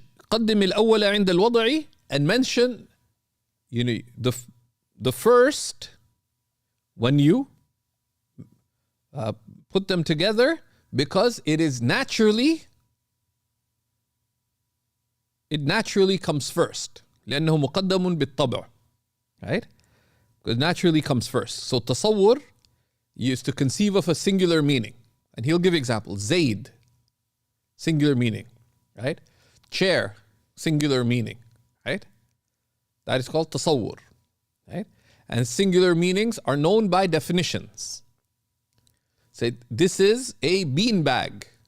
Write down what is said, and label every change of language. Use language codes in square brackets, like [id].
[ar] قدم الأول عند الوضع, [en] and mention the first when you put them together, because it naturally comes first. [ar] لأنه مقدم بالطبع, right? [en] Because it naturally comes first. So tasawwur is to conceive of a singular meaning, and he'll give examples. Zayd, singular meaning, right? Chair, singular meaning, right? That is called tasawwur, right? And singular meanings are known by definitions. Say, this is a beanbag.